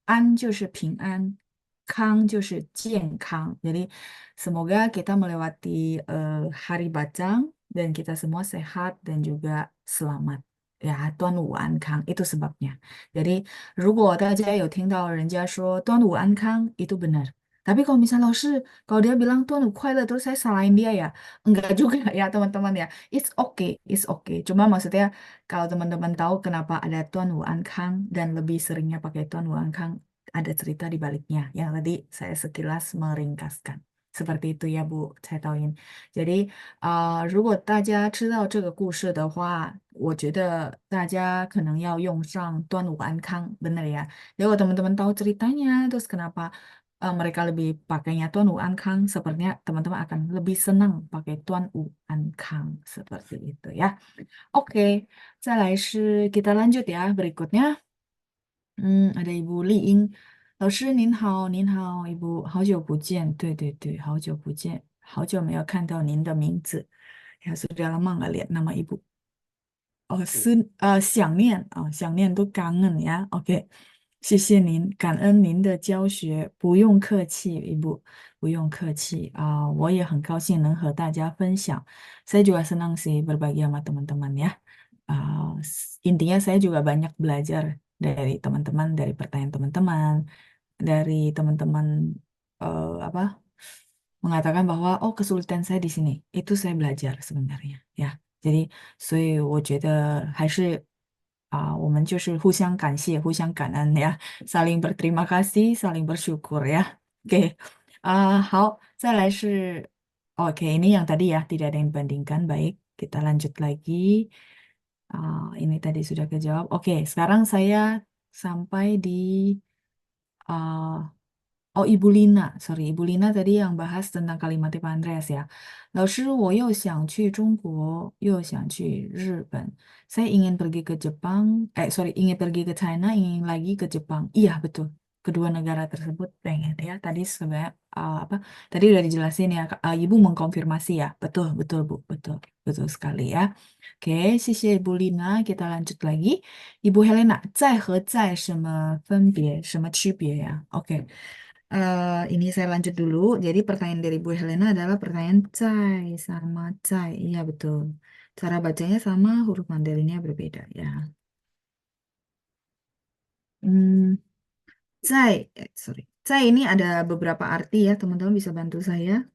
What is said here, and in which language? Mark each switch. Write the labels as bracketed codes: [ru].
[zh] An 就是平安，康就是健康. [id] Jadi semoga kita melewati hari Bacang dan kita semua sehat dan juga selamat. Ya, 端午安康 itu sebabnya. Jadi [zh] 如果大家有听到人家说端午安康 [id] itu benar. Tapi kalau misalnya kalau dia bilang Tuhan Ukhuaila terus saya salahin dia ya, enggak juga ya teman-teman ya. [en] It's okay. [id] Cuma maksudnya kalau teman-teman tahu kenapa ada Tuan Wu Ankang dan lebih seringnya pakai Tuan Wu Ankang, ada cerita di baliknya yang tadi saya sekilas meringkaskan. Seperti itu ya Bu, saya tahuin. Jadi [zh] 如果大家知道这个故事的话，我觉得大家可能要用上端午安康, [id] bener ya. Jadi kalau teman-teman tahu ceritanya, terus kenapa mereka lebih pakainya Tuan U An Kang, sepertinya teman-teman akan lebih senang pakai Tuan U An Kang seperti itu ya. Oke, [zh] 再来是 [id] kita lanjut ya berikutnya. Ada Ibu Li Ying. [zh] 老师您好，您好，Ibu，好久不见，对对对，好久不见，好久没有看到您的名字， [id] ya sudah lama nggak lihat nama Ibu. [zh] Oh, 想念啊，想念都 [id] kangen ya. [zh] Oke, 谢谢您，感恩您的教学，不用客气，Ibu，不用客气啊，我也很高兴能和大家分享。 [id] Saya juga senang sih berbagi sama teman-teman ya. Intinya saya juga banyak belajar dari teman-teman, dari pertanyaan teman-teman, dari teman-teman apa mengatakan bahwa oh kesulitan saya di sini, itu saya belajar sebenarnya ya. Jadi [zh] 所以我觉得还是我们就是互相感谢、互相感恩呀， [id] saling berterima kasih, saling bersyukur ya. Oke, [zh] 好，再来是 [id] oke ini yang tadi ya tidak ada yang dibandingkan. Baik, kita lanjut lagi. Ini tadi sudah kejawab. Oke, sekarang saya sampai di ah, Oh, Ibu Lina, sorry, Ibu Lina tadi yang bahas tentang kalimat Pak Andreas ya. [zh] 老师，我又想去中国，又想去日本. [id] Saya ingin pergi ke Jepang, sorry, ingin pergi ke China, ingin lagi ke Jepang. Iya, betul. Kedua negara tersebut pengen ya. Tadi sebenarnya apa? Tadi udah dijelasin ya, Ibu mengkonfirmasi ya. Betul, betul, Bu. Betul, betul sekali ya. Oke, [zh] 谢谢 [id] Ibu Lina. Kita lanjut lagi. [zh] Ibu Helena, 在和在什么分别，什么区别呀？Oke. [id] Ini saya lanjut dulu. Jadi pertanyaan dari Bu Helena adalah pertanyaan cai sama cai. Iya betul. Cara bacanya sama, huruf Mandarinnya berbeda ya. Hmm, cai, sorry. Cai ini ada beberapa arti ya, teman-teman bisa bantu saya.